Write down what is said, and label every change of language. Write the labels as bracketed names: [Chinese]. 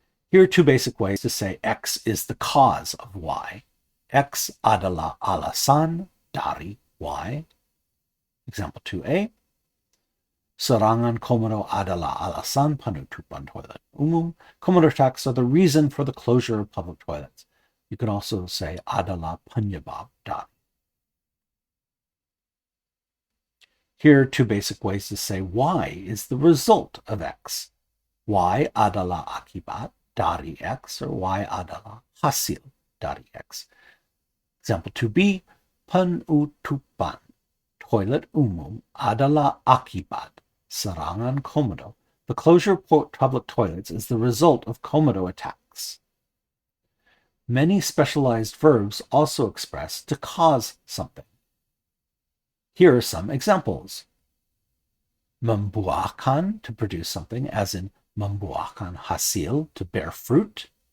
[English] Here are two basic ways to say X is the cause of Y. [Indonesian] X adalah alasan dari Y. [English] Example 2a, [Indonesian] serangan Komodo adalah alasan penutupan toilet umum. [English] Komodo attacks are the reason for the closure of public toilets. You can also say [Indonesian] adalah penyebab dari. [English] Here are two basic ways to say Y is the result of X. [Indonesian] Y adalah akibat dari X, or Y adalah hasil dari X. [English] Example 2b, [Indonesian] penutupan toilet umum adalah akibat serangan Komodo. [English] The closure of public toilets is the result of Komodo attacks. Many specialized verbs also express to cause something. Here are some examples. Membuahkan, to produce something, as in membuahkan hasil, to bear fruit.